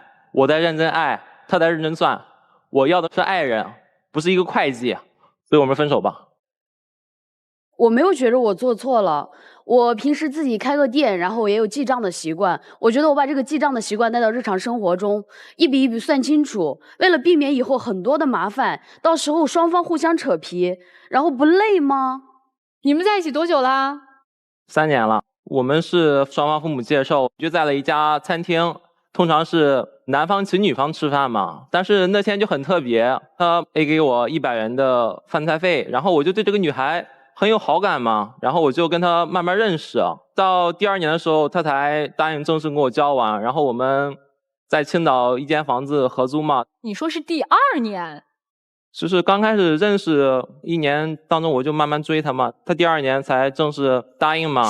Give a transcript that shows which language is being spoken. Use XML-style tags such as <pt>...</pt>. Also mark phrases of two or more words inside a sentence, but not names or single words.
<zh>我在認真愛，他在認真算。我要的是愛人，不是一個會計，所以我們分手吧。我沒有覺得我做錯了，我平時自己開個店，然後我也有記賬的習慣。我覺得我把這個記賬的習慣帶到日常生活中，一筆一筆算清楚，為了避免以後很多的麻煩，到時候雙方互相扯皮，然後不累嗎？你們在一起多久啦？3年了。我們是雙方父母介紹，就在了一家餐廳。通常是男方請女方吃飯嘛，但是那天就很特別，他 A 給我100元的飯菜費，然後我就對這個女孩很有好感嘛，然後我就跟她慢慢認識，到第2年的時候，她才答應正式跟我交往，然後我們在青島一間房子合租嘛。你說是第2年？就是剛開始認識1年當中，我就慢慢追她嘛，她第2年才正式答應嘛。</zh>